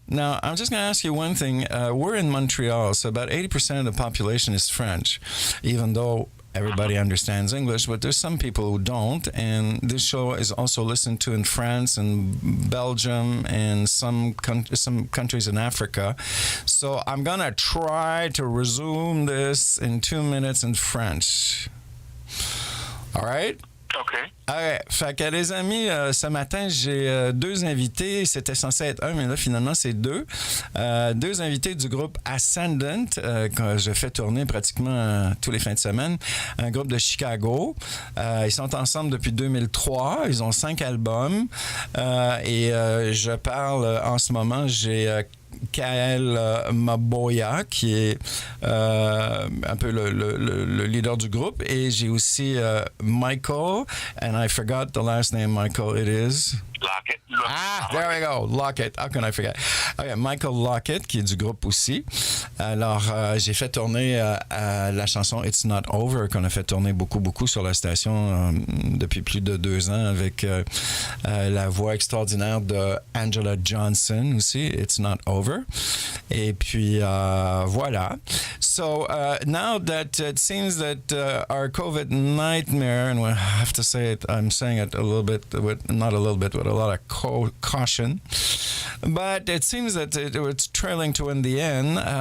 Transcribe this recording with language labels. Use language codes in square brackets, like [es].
[en] Now, I'm just going to ask you one thing. We're in Montreal, so about 80% of the population is French, even though everybody understands English, but there's some people who don't, and this show is also listened to in France and Belgium and some countries in Africa. So I'm going to try to resume this in 2 minutes in French. All right? Okay. [fr] Fait que les amis, ce matin, j'ai 2 invités. C'était censé être 1, mais là, finalement, c'est 2. 2 invités du groupe Ascendant, que je fais tourner pratiquement tous les fins de semaine. Un groupe de Chicago. Ils sont ensemble depuis 2003. Ils ont 5 albums. Et je parle en ce moment, j'ai K Amil-Summer, qui est un peu le leader du groupe, et j'ai aussi Michael, [en] and I forgot the last name. Michael, it is Lockett. There we go. Lockett. How can I forget? [fr] Okay, Michael Lockett, qui est du groupe aussi. Alors, j'ai fait tourner la chanson It's Not Over, qu'on a fait tourner beaucoup sur la station depuis plus de 2 ans, avec la voix extraordinaire de Angela Johnson aussi, It's Not Over. Et puis, voilà. [en] So, now that it seems that our COVID nightmare, and I have to say it, I'm saying it a little bit, not a little bit, with a lot of caution, but it seems that it's trailing to in the end.